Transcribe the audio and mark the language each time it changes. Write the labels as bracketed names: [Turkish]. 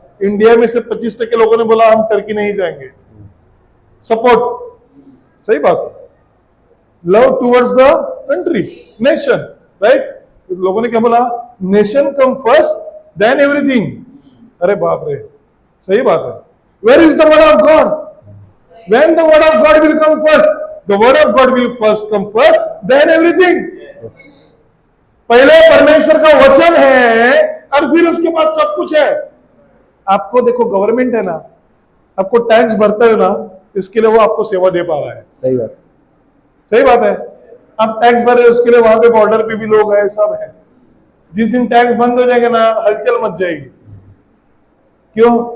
[Hindi] India में से 25% लोगों ने बोला हम टर्की नहीं जाएंगे। सपोर्ट, सही बात है। [English] Love towards the country, nation, right. [Hindi] लोगों ने क्या बोला? [English] Nation come first then everything. [Hindi] अरे बाप रे, सही बात है। [English] Where is the word of God? When the word of God will come first, the word of God will first come first, then everything. [Hindi] पहले परमेश्वर का वचन है और फिर उसके बाद सब कुछ है। आपको देखो, गवर्नमेंट है ना, आपको टैक्स भरता है ना, इसके लिए वो आपको सेवा दे पा रहा है। सही बात, सही बात है। आप टैक्स भर रहे हो, उसके लिए वहां पे बॉर्डर पे भी लोग हैं, सब है। जिस दिन टैक्स बंद हो जाएगा ना, हलचल मच जाएगी। क्यों?